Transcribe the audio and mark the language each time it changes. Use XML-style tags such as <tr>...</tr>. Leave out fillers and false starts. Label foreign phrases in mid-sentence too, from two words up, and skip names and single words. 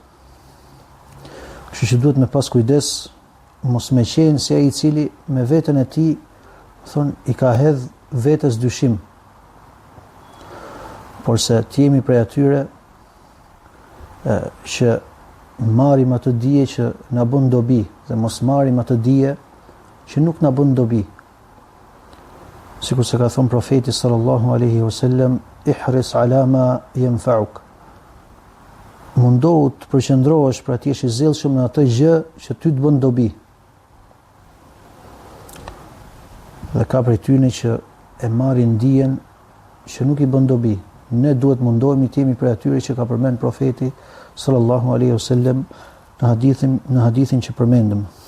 <sq>Kështu që duhet me pas kujdes, mos me qenë si ai i cili me veten e tij i ka hedh vetes dyshim. Por se të jemi prej atyre që marrim atë dije që na bën dobi dhe mos marrim atë dije që nuk na bën dobi. Sikur se ka thënë profeti</sq> <ar>صلى الله عليه وسلم احرص على ما ينفعك."</ar> <sq>Mundohu të përqendrohesh për atje i zellshëm në atë gjë që ty të bën dobi. Dhe ka prej tyre që e marrin dijen që nuk i bën dobi. Ne duhet mundohemi të jemi prej atyre që ka përmend profeti</sq> <ar>صلى الله عليه وسلم</ar> <sq>në hadithin që përmendëm.</sq>